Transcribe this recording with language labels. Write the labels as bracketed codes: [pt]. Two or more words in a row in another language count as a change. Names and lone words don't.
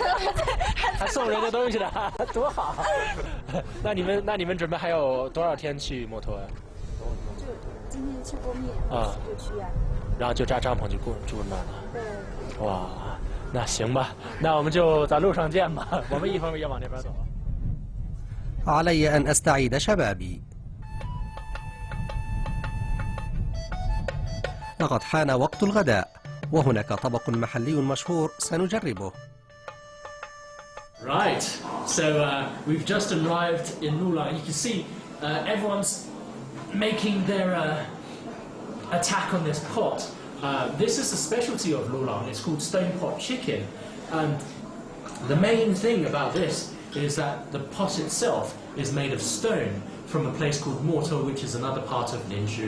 [zh] 还送人家东西的，多好！那你们准备还有多少天去摩托啊？就今天去过密啊，就去啊。然后就扎帐篷就住那儿了。对。哇，那行吧，那我们就在路上见吧。我们一会儿也往那边走。 [ar] علي أن أستعيد شبابي. لقد حان وقت الغداء وهناك طبق محلي مشهور سنجربه. [en] Right, so we've just arrived in Lulang. You can see everyone's making their attack on this pot. This is the specialty of Lulang. It's called stone pot chicken. The main thing about this is that the pot itself is made of stone from a place called Morto, which is another part of Ningzhu.